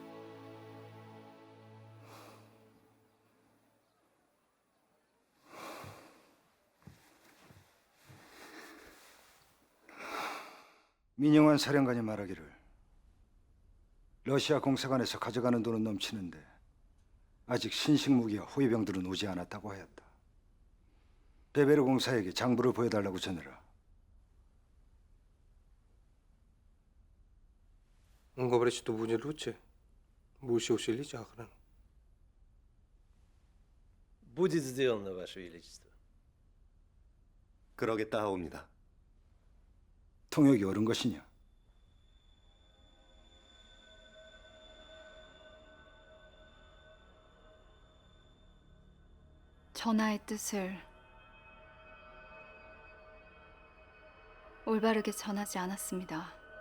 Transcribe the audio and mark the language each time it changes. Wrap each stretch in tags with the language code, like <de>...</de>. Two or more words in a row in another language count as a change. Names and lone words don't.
<ko>민영환 사령관이 말하기를 러시아 공사관에서 가져가는 돈은 넘치는데 아직 신식 무기와 호위병들은 오지 않았다고 하였다. 베베르 공사에게 장부를 보여달라고 전해라.</ko> <ru>Он говорит, что будет лучше. Будете усилить охрану. Будет сделано, Ваше Величество.</ru> <ko>그러겠다 하옵니다. 통역이 옳은 것이냐? 전하의 뜻을 올바르게 전하지 않았습니다.</ko>